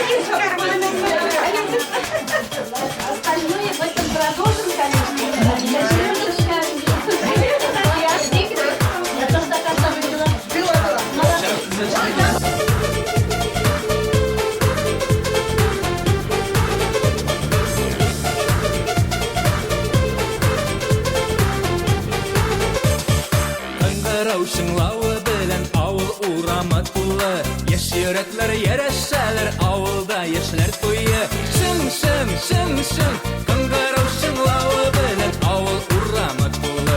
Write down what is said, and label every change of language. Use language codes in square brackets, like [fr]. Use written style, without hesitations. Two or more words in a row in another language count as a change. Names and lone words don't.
[ru] остальное в этом продолжим, конечно. Я тоже так оставила. [tt] Şыңлауы белән авыл урамы тулы, яшь йөрәкләр яшәләр, авылда яшьләр туе. Шың, шың, шың, шың, кыңгырау шыңлауы белән авыл урамы тулы.